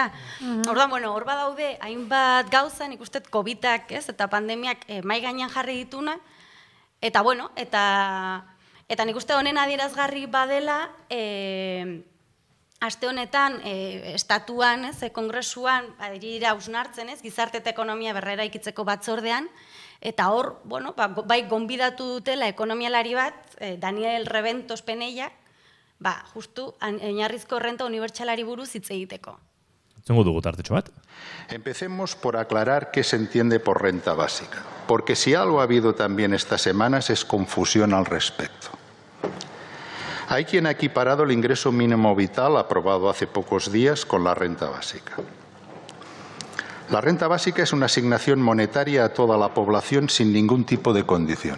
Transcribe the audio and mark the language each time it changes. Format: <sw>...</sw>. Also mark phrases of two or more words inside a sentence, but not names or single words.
<eu>Orduan, hor badaude hainbat gauza, nik uste COVID-ak, ez, eta pandemiak mai gainean jarri dituna, eta eta nik uste honen adierazgarri badela, aste honetan, estatuan, kongresuan, dira hausnartzen, gizarte eta ekonomia berrera ikitzeko batzordean, eta hor, bai gonbidatu dutela ekonomialari bat, Daniel Rebentos Penellak, justu oinarrizko errenta unibertsalari buruz hitz egiteko. Zengo dugu tartetxo bat.</eu> <es>Empecemos por aclarar qué se entiende por renta básica, porque si algo ha habido también estas semanas es confusión al respecto. Hay quien ha equiparado el ingreso mínimo vital aprobado hace pocos días con la renta básica. La renta básica es una asignación monetaria a toda la población sin ningún tipo de condición.</es>